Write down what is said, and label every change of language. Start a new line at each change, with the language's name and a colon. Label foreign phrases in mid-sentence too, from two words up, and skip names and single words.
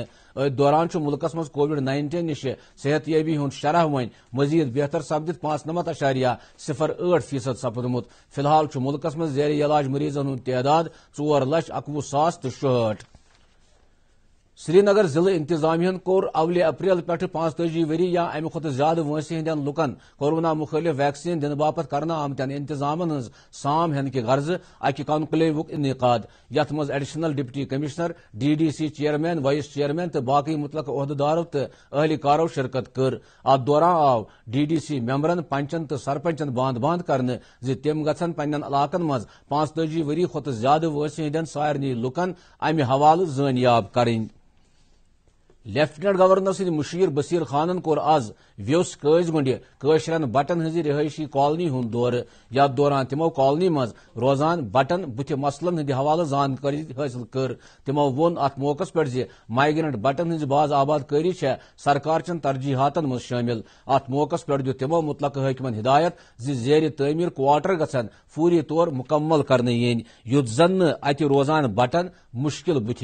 Kashmiri: दौरान मुल्कस मज कोविड-19 निश सेहतयाबी हुंद शरह वन मजीद बेहतर सपदित 95.08% सपदमुत। फिलहाल मुल्कस मज जेर इलाज मरीजन हुंद तादाद 4,61,060। سری نگر ضلع انتظامیہ کور اول اپریل پہ 45 وری یا امہ کھت زیادہ وٲنسہِ ہندین لکن کورونا مخالف ویکسین دن باپت کرنا آمتین انتظامن ہز سام ہن کہ غرض اکہ کانکلیو انعقاد یتھ مز
English: Additional Deputy Commissioner DDC Chairman Vice Chairman
Kashmiri: تو باقی متعلقہ عہدیدارو تو اہلکارو شرکت کر ات دوران آو DDC ممبرن پنچن تو سرپنچن باند کرنے تم گھن پنن علاقن مز 45 وری کھت زیادہ وٲنسہِ ہندین سارنی لکن امہ حوالہ زٲنیاب کریں
English: Lieutenant Governor
Kashmiri: سند مشیر بصیر خانن کور آز ویوس قٲض گنڈ قٲشرن بٹن ہز رہائشی کالونی ہند دور یتھ دوران تمو کالونی مز روزان بٹن بت مسلن ہند حوالہ زانکاری حاصل کر تمو وون ات موقع پہ مائیگرنٹ بٹن ہز باز آباد کاری سرکار چن ترجیحاتن مز شامل ات موقع پہ دیت تمو متعلقہ حاکمن ہدایت زیر تعمیر کوارٹر گھن فوری طور مکمل کرنے ین یت زن ات روزان بٹن مشکل بت